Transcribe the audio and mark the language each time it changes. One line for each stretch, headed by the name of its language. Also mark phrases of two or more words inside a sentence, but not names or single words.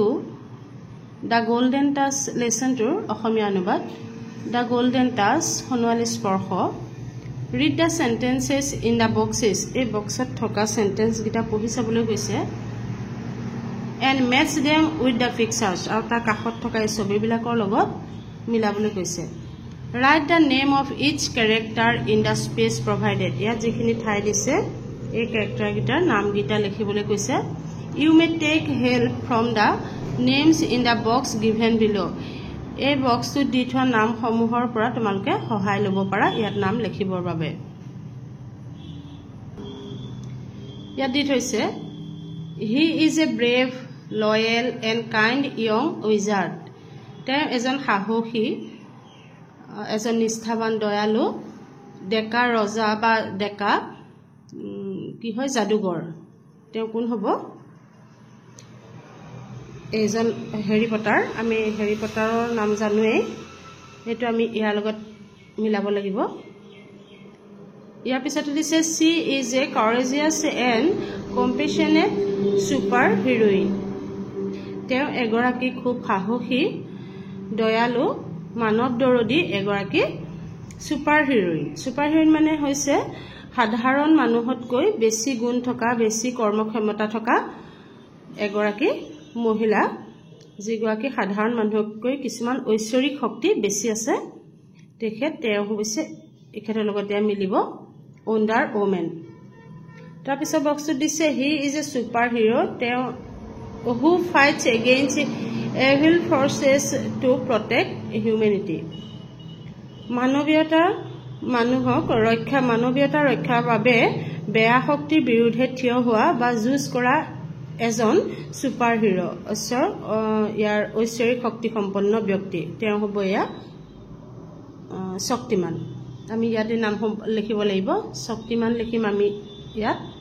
Assamese: দা গোল্ডেন টাচ লেসনটোৰ অসমীয়া অনুবাদ দা গোল্ডেন টাচ সোণোৱালী স্পৰ্শ
English: read the sentences in the boxes
Assamese: এই বক্সত থকা সেন্টেন্স গিটা পঢ়ি চাবলৈ গৈছে
English: and match them with the pictures
Assamese: আৰু তাৰ কাষত থকা এই ছবিবিলাকৰ লগত মিলাবলৈ কৈছে
English: Write the name of each character in the space provided.
Assamese: ইয়াত যিখিনি ঠাই দিছে এই character গিটাৰ নাম গিটা লিখিবলৈ কৈছে
English: You may take help from the names in the box given below.
Assamese: এই বক্সটো দি থোৱা নামসমূহৰ পৰা তোমালোকে সহায় ল'ব পাৰা ইয়াত নাম লিখিবৰ বাবে ইয়াত দি থৈছে
English: He is a brave, loyal and kind young wizard.
Assamese: তেওঁ এজন সাহসী এজন নিষ্ঠাবান দয়ালু ডেকা ৰজা বা ডেকা কি হয় জাদুগৰ তেওঁ কোন হ'ব এজন হেৰি পটাৰ আমি হেৰি পটাৰৰ নাম জানোৱে এটো আমি ইয়াৰ লগত মিলাব লাগিব ইয়াৰ পিছত দিছে
English: she is a courageous and compassionate super heroine
Assamese: তেওঁ এগৰাকী খুব সাহসী দয়ালু মানৱ দৰদী এগৰাকী
English: super heroine
Assamese: মানে হৈছে সাধাৰণ মানুহতকৈ বেছি গুণ থকা বেছি কৰ্মক্ষমতা থকা এগৰাকী মহিলা যিগৰাকী সাধাৰণ মানুহতকৈ কিছুমান ঐশ্বৰিক শক্তি বেছি আছে তেখেত তেওঁ হৈছে এখেতৰ লগত মিলিব ওণ্ডাৰ ওমেন তাৰ পিছত বক্সটো দিছে
English: he is a super hero
Assamese: তেওঁ
English: who fights against evil forces to protect humanity
Assamese: মানৱীয়তাৰ ৰক্ষাৰ বাবে বেয়া শক্তিৰ বিৰুদ্ধে থিয় হোৱা বা যুঁজ কৰা এজন
English: super hero
Assamese: ইয়াৰ ঐশ্বৰিক শক্তি সম্পন্ন ব্যক্তি তেওঁ হ'ব ইয়া শক্তিমান আমি ইয়াতে নাম লিখিব লাগিব শক্তিমান লিখিম আমি ইয়াত